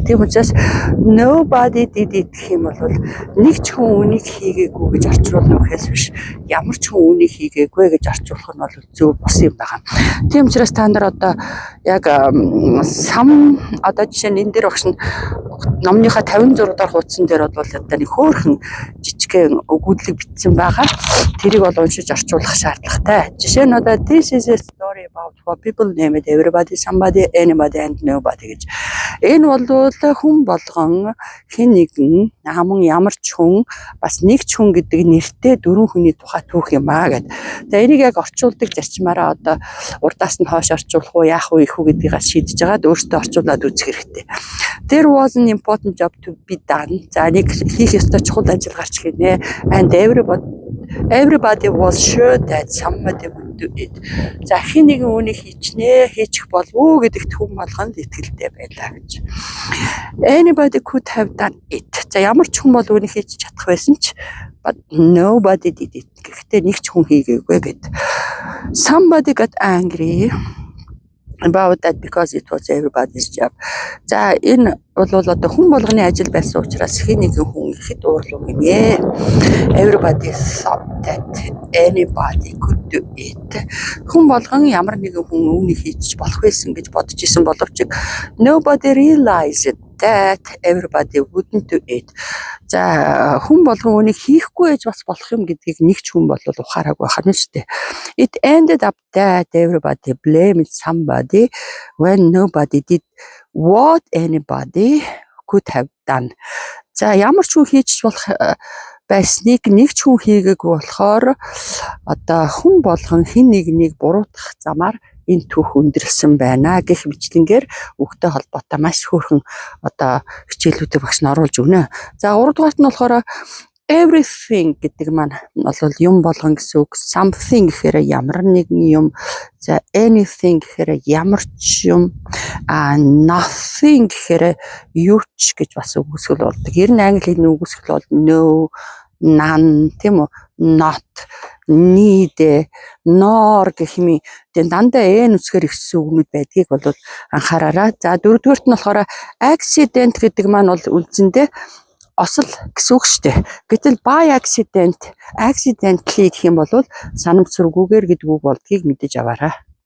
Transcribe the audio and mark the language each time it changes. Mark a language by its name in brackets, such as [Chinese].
[Mongolian] Тийм учраас [English] nobody did it [Mongolian] гэх юм бол нэг ч хүн үнийг хийгээгүй гэж орчуулна гэхээс биш ямар ч хүн үнийг хийгээгүй гэж орчуулах нь бол зөв бос юм байгаа. Тийм учраас та нар одоо яг одоо жишээ нь энэ дээр багш нь номныхаа 56 дахь хуудсан дээр бол одоо нэг хөөрхөн жижигхэн өгүүлэг бичсэн байгаа. Тэрийг бол уншиж орчуулах шаардлагатай. Жишээ нь одоо [English] this is a story about four people named everybody, somebody, anybody and nobody [Mongolian] гэж. Энэ бол хүн болгон хэн нэгэн намун ямар ч хүн бас нэг ч хүн гэдэг нэртэй дөрвөн хүний тухай түүх юм аа гэд. За энийг яг орчуулдаг зарчмаараа одоо урдаас нь хойш орчуулах уу яах вэ их үү гэдгийг шийдэж байгаад өөртөө орчуулад үзэх хэрэгтэй. [English] There was an important job to be done. [Mongolian] За нэг хийх ёстой чухал ажил гарч ирнэ. [English] And everybody was sure that somebody would do it. [Mongolian] За хэн нэгэн үүнийг хийчих болов уу гэдэгт хүн болгонд итгэлтэй байлаа гэж. [English] Anybody could have done it. [Mongolian] За ямар ч хүн бол үүнийг хийж чадах байсан ч [English] but nobody did it. [Mongolian] Гэхдээ нэг ч хүн хийгээгүй гэд. [English] Somebody got angry about that because it was everybody's job. [Mongolian] За энэ бол одоо хүн болгоны ажил байсан учраас хэн нэгэн хүн ихэд уурлуу гинэ. [English] Everybody thought that anybody could do it. [Mongolian] Хүн болгон ямар нэгэн хүн үүнийг хийж болох байсан гэж бодож исэн боловч [English] nobody realized that everybody wouldn't do it. [Mongolian] За хүн болгон үүнийг хийхгүй байж бас болох юм гэдгийг нэг ч хүн бол ухаараагүй харна шүү дээ. [English] It ended up that everybody blamed somebody when nobody did what anybody could have done. [Mongolian] За ямар ч хүн хийж болох байсныг нэг ч хүн хийгээгүй болохоор одоо хүн болгон хэн нэгнийг буруутгах замаар энэ түүх өндөрлсөн байна гэх мэтлэнгээр үгтэй холбоотой маш хөөрхөн одоо хичээлүүдийг багш нь оруулж өгнө. За 3 дугаарт нь болохоор everything гэдэг маань бол юм болгон гэсэн үг. Something гэхээр ямар нэгэн юм. За anything гэхээр ямар ч юм. Nothing гэхээр юу ч гэж бас үгүйсгэл болдог. Ер нь англи хэлний үгүйсгэл бол no, none тийм үү? Not, need, nor гэх юм. Тэгээд дандаа нүцгээр ихсэн үгнүүд байдгийг бол анхаараарай. За 4 дугаарт нь болохоор accident гэдэг маань бол үндсэндээ осол гэсэн үг шүү дээ. Гэтэл by accidentally гэх юм бол санамсаргүйгээр гэдэг үг болдгийг мэдэж аваарай.